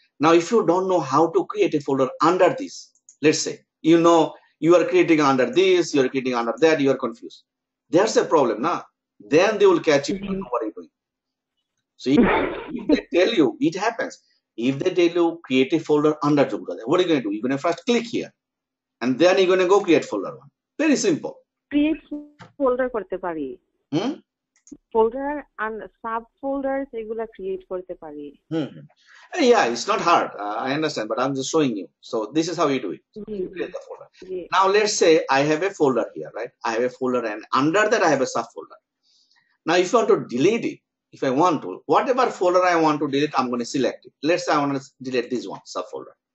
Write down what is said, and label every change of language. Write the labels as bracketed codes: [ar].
[en] Now, if you don't know how to create a folder under this, let's say, you are creating under this, you are creating under that, you are confused. There's a problem, nah? Then they will catch you. What are you doing? So if they tell you, it happens. If they tell you create a folder under Johura, what are you going to do? You're going to first click here, and then you're going to go create folder 1. Very simple. [bn] Create folder korte pari. Folder আর sub ফোল্ডারস এগুলা create করতে পারি। [en] Yeah, it's not hard. I understand, but I'm just showing you. So this is how you do it. So [bn] G [en] you create the folder. [bn] G [en] Now let's say I have a folder here, right? I have a folder, and under that I have a subfolder. Now, if you want to delete it, if I want to, whatever folder I want to delete, I'm going to select it. Let's say I want to delete this one, subfolder.